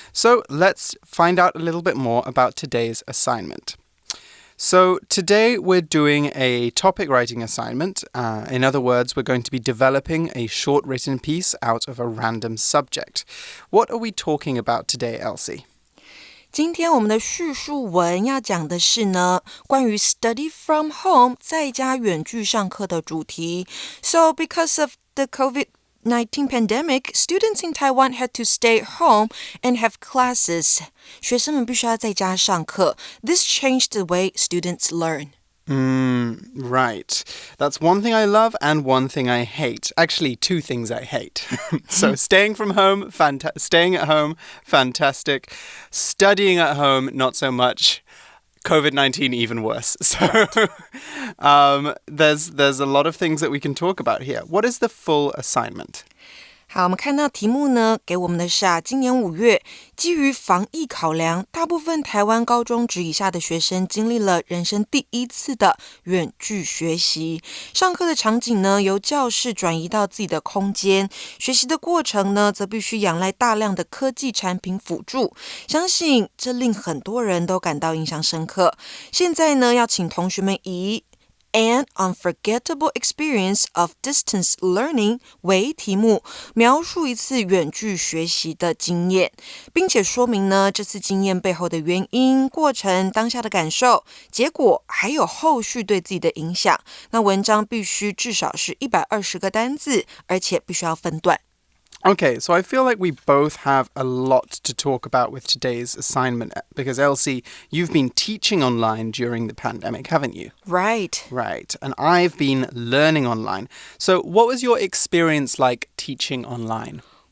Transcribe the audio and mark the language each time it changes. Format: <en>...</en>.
<en>So let's find out a little bit more about today's assignment. So today we're doing a topic writing assignment. In other words, we're going to be developing a short written piece out of a random subject. What are we talking about today, Elsie?</en> <zh>今天我们的叙述文要讲的是呢，关于</zh> <en>study from home</en> <zh>在家远距上课的主题。</zh> <en>So because of the COVID-19 pandemic, students in Taiwan had to stay home and have classes.</en> <zh>学生们必须要在家上课。</zh> <en>This changed the way students learn. Right. That's one thing I love and one thing I hate. Actually, two things I hate. So staying at home, fantastic. Studying at home, not so much. COVID-19 even worse. So there's a lot of things that we can talk about here. What is the full assignment?</en> <zh>好，我们看到题目呢，给我们的是今年5月，基于防疫考量，大部分台湾高中职以下的学生经历了人生第一次的远距学习。上课的场景呢，由教室转移到自己的空间，学习的过程呢，则必须仰赖大量的科技产品辅助。相信这令很多人都感到印象深刻。现在呢，要请同学们以</zh> <en>An unforgettable experience of distance learning</en> <zh>为题目，描述一次远距学习的经验，并且说明呢这次经验背后的原因、过程、当下的感受、结果，还有后续对自己的影响。那文章必须至少是120个单字，而且必须要分段。</zh> <en>Okay, so I feel like we both have a lot to talk about with today's assignment because, Elsie, you've been teaching online during the pandemic, haven't you? Right. And I've been learning online. So what was your experience like teaching online?</en>